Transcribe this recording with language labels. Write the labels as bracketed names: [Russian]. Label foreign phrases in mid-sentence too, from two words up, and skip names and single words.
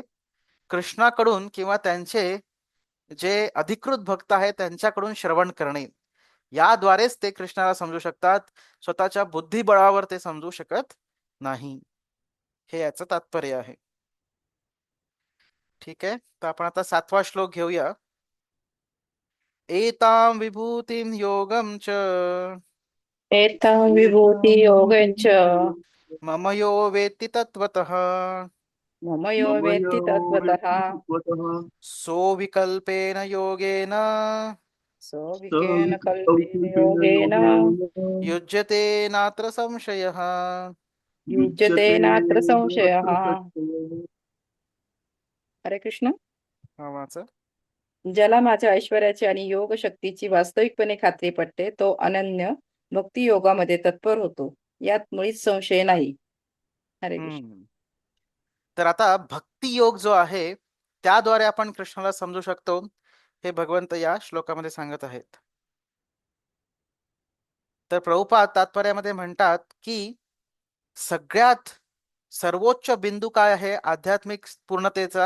[Marathi] कृष्णाकडून किंवा त्यांचे जे अधिकृत भक्त आहेत त्यांच्याकडून श्रवण करणे याद्वारेच ते कृष्णाला समजू शकतात. स्वतःच्या बुद्धिबळावर ते समजू शकत नाही. हे याचं तात्पर्य आहे. ठीक आहे, तर आपण आता 7वा श्लोक घेऊया. [Sanskrit] एतां विभूतिं योगं च एतां विभूतियोगं च मम यो वेत्ति तत्त्वतः मम यो मम यो वेत्ति तत्त्वतः व्यक्तित्वतः सोऽविकल्पेन योगेन सविकेन कल्पेन सविकल्पेन योगेन योगेन युज्यते नात्र संशयः. युज्यते नात्र संशयः. नात्र संशयः. हरे कृष्ण. [Marathi] हा वाचा. ज्याला माझ्या ऐश्वर्याची आणि योग शक्तीची वास्तविकपणे खात्री पटते तो अनन्य भक्ती योगामध्ये तत्पर होतो. यात मुळीच संशय नाही. [Sanskrit] हरे कृष्ण. हम्म. [Marathi] तर आता भक्ती योग जो आहे त्याद्वारे आपण कृष्णाला समजू शकतो हे भगवंत या श्लोकामध्ये सांगत आहेत. तर प्रभुपाद तात्पर्यामध्ये म्हणतात की सगळ्यात सर्वोच्च बिंदू काय आहे आध्यात्मिक पूर्णतेचा?